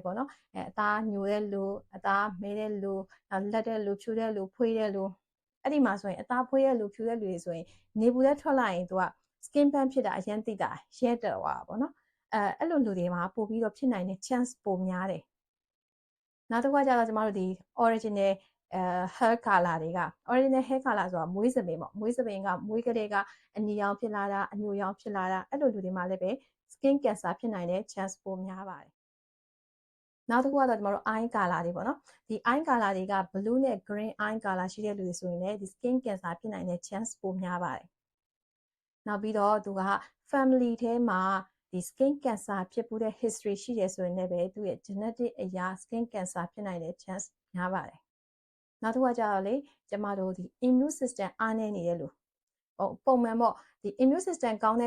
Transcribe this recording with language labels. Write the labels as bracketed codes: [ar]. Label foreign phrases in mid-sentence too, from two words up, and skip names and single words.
[my] ပေါ့နော်အသားညိုတဲ့လူအသားမဲတဲ့လူလက်တဲ့လူဖြူတဲ့လူဖွေးတဲ့လူအဲ့ဒီမှာဆိုရင်အသားဖွေးတဲ့လူဖြူတဲ့လူတွေဆိုရင်နေပူတဲ့ထွက်လာရင်သူက [en] skin burn [my] ဖြစ်တာအရင်သိတာရဲတက်သွားတာပေါ့နော်အဲ့လိုလူတွေမှာပို့ပြီးတော့ဖြစ်နိုင်တဲ့ chance ပိုများတယ်နောက်တစ်ခုကကျတော့ကျမတို့ဒီ [en] original hair color [my] တွေက [en] original hair color [my] ဆိုတာမွေးစပင်ပေါ့မွေးစပင်ကမွေးကလေးကအနီရောင်ဖြစ်လာတာအညိုရောင်ဖြစ်လာတာအဲ့လိုလူတွေမှာလည်းပဲ [en] skin cancer [my] ဖြစ်နိုင်တဲ့ chance ပိုများပါတယ်နောက်တစ်ခုကတော့ကျမတို့ [en] eye color [my] တွေပေါ့နော်ဒီ [en] eye color [my] တွေက blue နဲ့ [en] green eye color [my] ရှိတဲ့လူတွေဆိုရင်လည်းဒီ [en] skin cancer [my] ဖြစ်နိုင်တဲ့ chance ပိုများပါတယ်နောက်ပြီးတော့သူက family ထဲမှာဒီ [en] skin cancer [my] ဖြစ်ပူးတဲ့ history ရှိတယ်ဆိုရင်လည်းပဲသူ့ရဲ့ genetic အရာ skin cancer ဖြစ်နိုင်တဲ့ chance များပါတယ်နောက်တစ်ခုကကြတော့လေကျမတို့ဒီ [en] immune system [my] အားနည်းနေတဲ့လူပုံမှန်ပေါ့ဒီ [en] immune system [my] ကောင်းတဲ့